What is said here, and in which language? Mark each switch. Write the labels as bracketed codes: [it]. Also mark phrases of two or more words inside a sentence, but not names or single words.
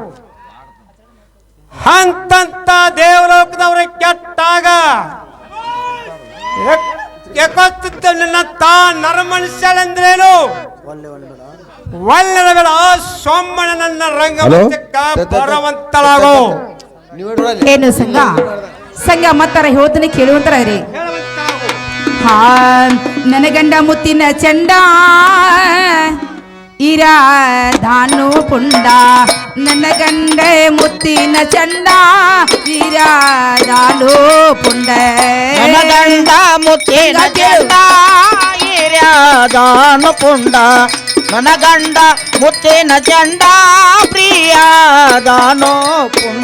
[kn] ಹಂತಂತ ದೇವಲೋಕದವರು ಕೆಟ್ಟಾಗ ನಿನ್ನ ತಾ ನರಮನುಷ್ಯಳೆಂದ್ರೇನು? ಒಳ್ಳೆಯ ಬೇಡ ಸೋಮಣ್ಣ ನನ್ನ ರಂಗಮಂಚಕ್ಕ ಬರುವಂತಳಾಗೋ. ಏನು ಸಂಘ ಸಂಘ ಮತ್ತರ ಹೇಳ್ತಾನೆ ಕೇಳುವಂತರ ರೀ. ಹಾ ನನ್ನ ಗಂಡ ಮುತ್ತಿನ ಚಂಡ ಇರಾದಾನು ಪುಂಡ ನನ್ನ ಗಂಡೆ ಮುತ್ತಿನ ಚಂಡ ಇರಾದಾನು ಪುಂಡ ನನ್ನ ಗಂಡ ಮುತ್ತಿನ ಚಂಡ ಹಿರಿಯಾದಾನು ಪುಂಡ ನನ್ನ ಗಂಡ ಮುತ್ತಿನ ಚಂಡ ಪ್ರಿಯಾದಾನು ಪುಂಡ